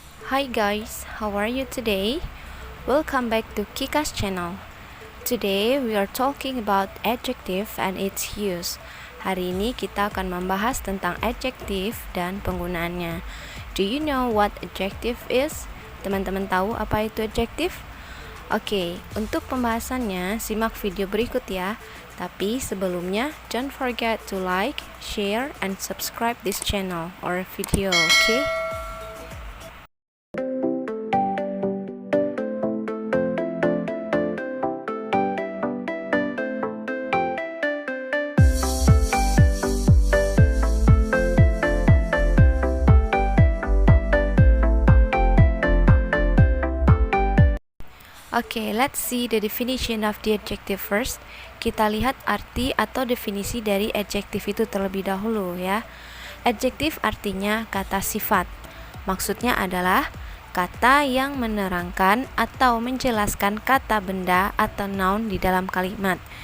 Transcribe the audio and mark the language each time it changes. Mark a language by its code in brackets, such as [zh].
[en] Hi guys, how are you today? Welcome back to Kika's channel. Today we are talking about adjective and its use. [id] Hari ini kita akan membahas tentang adjective dan penggunaannya. [en] Do you know what adjective is? [id] Teman-teman tahu apa itu adjective? Oke, untuk pembahasannya simak video berikut ya. Tapi sebelumnya, [en] don't forget to like, share, and subscribe this channel or video, okay? Okay, let's see the definition of the adjective first. [id] Kita lihat arti atau definisi dari adjective itu terlebih dahulu ya. Adjective artinya kata sifat. Maksudnya adalah kata yang menerangkan atau menjelaskan kata benda atau noun di dalam kalimat.